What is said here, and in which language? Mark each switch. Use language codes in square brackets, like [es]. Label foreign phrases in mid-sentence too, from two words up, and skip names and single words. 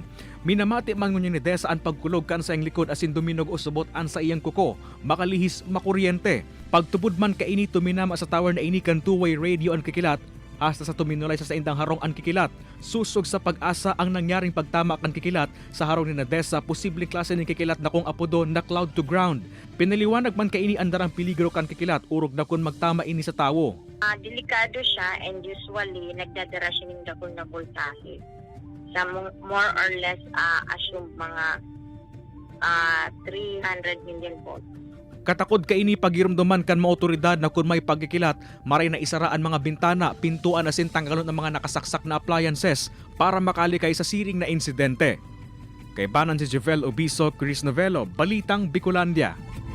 [bik] Minamati man ngunyan ni Desa ang pagkulog kan sa iyang likod asin duminog o subot an sa iyang kuko. Makalihis makuryente. Pagtubod man kaini tuminama sa tower na ini kan [en] two-way radio [bik] ang kikilat. Hasta sa tuminulay sa indang harong ang kikilat. Susog sa pag-asa ang nangyaring pagtama kan kikilat sa harong ni Desa, posibleng klase ng kikilat na kung apodo na [en] cloud to ground. [bik] Pinaliwanag man kaini andarang peligro kan kikilat, urog na kung magtama ini sa tawo. Delikado siya [en] and usually [bik] nagdadara siya ng dakol na voltahe. Sa [en] more or less assume [bik] mga 300 million volts. Katakod kaini pagiramdaman kan mga otoridad na kung may pagkikilat, maray na isaraan mga bintana, pintuan asin tanggalon ang mga nakasaksak na appliances para makalikay sa siring na insidente. Kay Banan si Jovel Obiso, Chris Novelo, Balitang Bicolandia.